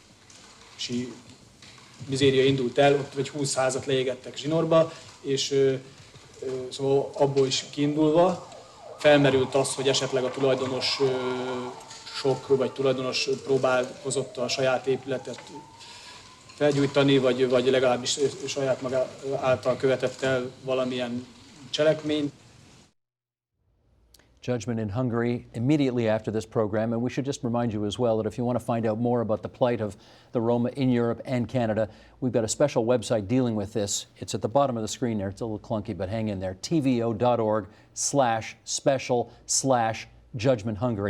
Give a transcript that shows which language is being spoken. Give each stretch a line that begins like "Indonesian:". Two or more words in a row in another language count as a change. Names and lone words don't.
Hungarian: mizéria indult el, ott vagy 20 házat leégettek zsinórba, és szóval abból is kiindulva felmerült az, hogy esetleg a tulajdonos vagy tulajdonos próbálkozott a saját épületet felgyújtani, vagy legalábbis saját maga által követett el valamilyen cselekményt.
English: Judgment in Hungary immediately after this program, and we should just remind you as well that if you want to find out more about the plight of the Roma in Europe and Canada, we've got a special website dealing with this. It's at the bottom of the screen there. It's a little clunky, but hang in there. tvo.org/special/Judgment Hungary.